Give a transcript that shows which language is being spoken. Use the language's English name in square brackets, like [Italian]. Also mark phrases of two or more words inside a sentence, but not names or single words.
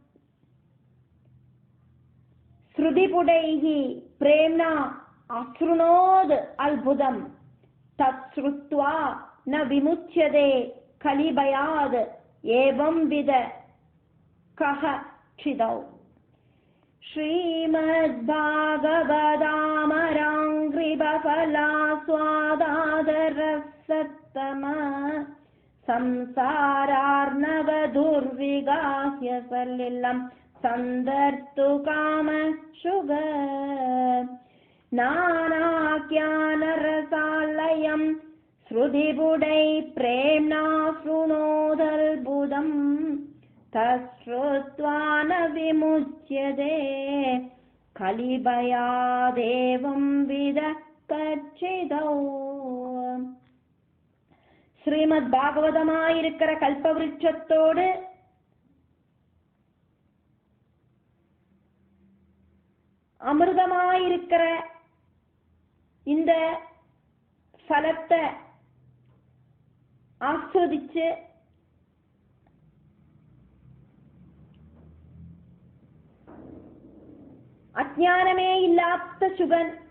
[Sanskrit] श्रुतिपुटैः प्रेम्णा अशृणोत् अल्बुधम् तच्छ्रुत्वा न विमुच्यते कलिभयात् एवं विध कः क्षितौ. श्रीमद्भागवतामराङ्घ्रिबफला स्वादादरसत्तमा संसारार्णवदुर्विगाह्य सलिलं सन्दर्तु कामशुग नानाख्यानरसालयं श्रुतिपुडै प्रेम्णा शृणोदल्बुधम् तच्छ्रुत्वा न विमुच्यते कलिभयादेवं विद कच्छितौ. [Tamil] ஸ்ரீமத் பாகவதமாயிருக்கிற கல்பவிருட்சத்தோடு அமிர்தமாயிருக்கிற இந்த ஃபலத்தை ஆஸ்வதிச்சு அஜ்ஞானமே இல்லாத சுகன்